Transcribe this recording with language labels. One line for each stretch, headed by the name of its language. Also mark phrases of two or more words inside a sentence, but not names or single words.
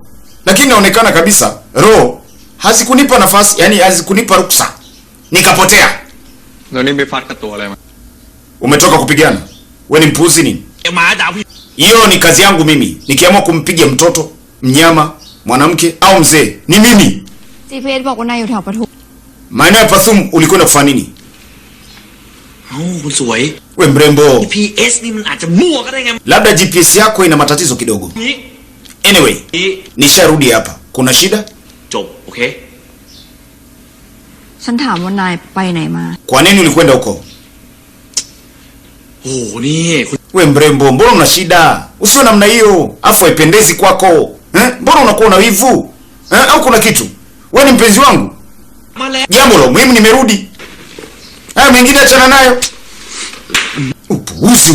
Swahili: Lakini inaonekana kabisa roho hazikunipa nafasi, yani hazikunipa ruksa. Nikapotea. Umetoka kupigana? Wewe ni mpuuzi nini? Hiyo ni kazi yangu mimi. Nikiamua kumpiga mtoto, mnyama, mwanamke au mzee, ni mimi.
Thai: GPS บอกว่านายอยู่แถวปทุม
Swahili: Maeneo ya Pathum ulikwenda kufanya nini? We mrembo.
Thai: GPS ni มันอาจจะมั่วก็ได้ไง
Swahili: Labda GPS yako ina matatizo kidogo. Anyway, nisharudi hapa. Kuna shida?
Thai: จบโอเค ฉันถามว่านายไปไหนมา
Swahili: Kwa nini ulikwenda huko?
Thai: โอ้โหนี่
Swahili: We mrembo, mbona una shida? Usio namna hiyo. Afu haipendezi kwako. Mbona unakuwa na wivu? Au kuna kitu? Wewe ni mpenzi wangu. Jambo la muhimu nimerudi. Haya mengine achana nayo. Upuuzi.